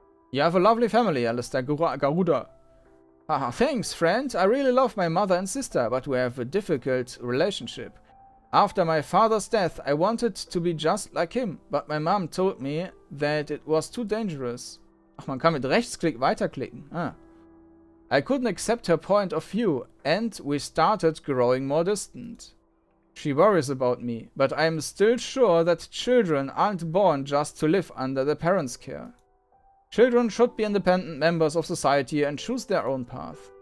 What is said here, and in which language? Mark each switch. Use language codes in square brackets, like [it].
[en] You have a lovely family, Alistair Garuda. Haha, thanks, friend. I really love my mother and sister, but we have a difficult relationship. After my father's death, I wanted to be just like him, but my mom told me that it was too dangerous. [de] Ach, man kann mit Rechtsklick weiterklicken. [en] I couldn't accept her point of view, and we started growing more distant. She worries about me, but I'm still sure that children aren't born just to live under their parents' care. Children should be independent members of society and choose their own path.